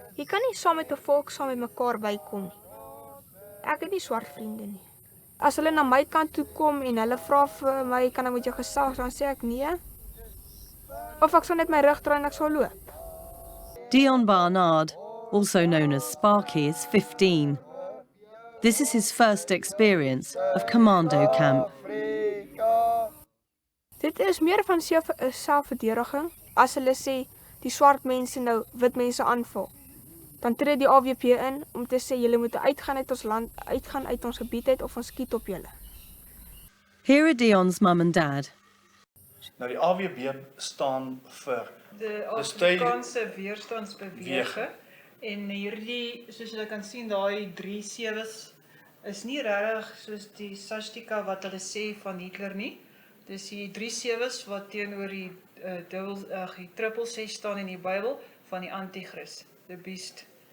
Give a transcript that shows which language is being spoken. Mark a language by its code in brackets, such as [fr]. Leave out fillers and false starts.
[af] Jy kan nie saam met 'n volk saam met mekaar bykom nie. Ek het nie swart vriende nie. As hulle na my kant toe kom en hulle vra vir my, kan ek met jou gesels, dan sê ek nee. Of ek sal net my rug draai en ek sal loop. [en] Dion Barnard, also known as Sparky, is 15. This is his first experience of Kommando camp. [af] Dit is meer van selfverdediging. As hulle sê die swart mense nou wit mense aanval, dan tree die AWP in om te sê julle moet uitgaan uit ons land, uitgaan uit ons gebied uit of ons skiet op julle. [en] Here are Dion's mum and dad. [af] Nou die AWB staan vir die Afrikaanse weerstandsbeweging en hierdie, soos julle kan sien, daai 3 sewes is nie regtig soos die swastika wat hulle sê van Hitler nie. Dis die 3 sewes wat teenoor die triple 6 staan in die Bybel van die Anti-Christ, the beast.